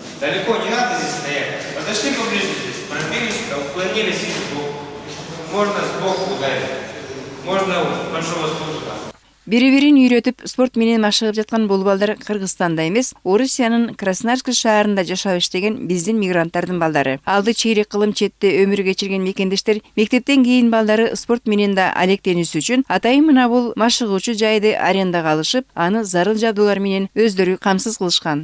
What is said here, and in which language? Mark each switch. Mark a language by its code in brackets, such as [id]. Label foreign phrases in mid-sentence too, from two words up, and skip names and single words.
[ru] Далеко не надо здесь стоять. Подошли поближе здесь, пробились, уклонились и сбоку. Можно сбоку ударить. Можно большого спуска. [ky] Бири-бирин үйрөтүп спорт менен машыгып жаткан бул балдар Кыргызстанда эмес, Орусиянын Красноярск шаарында жашап иштеген биздин мигранттардын балдары. Алды чейрек кылым четте өмүр кечирген мекендештер мектептен кийин балдары спорт менен да алектенүүсү үчүн атайын мына бул машыгуучу жайды арендага алышып, аны зарыл жабдуулар менен өздөрү камсыз кылышкан.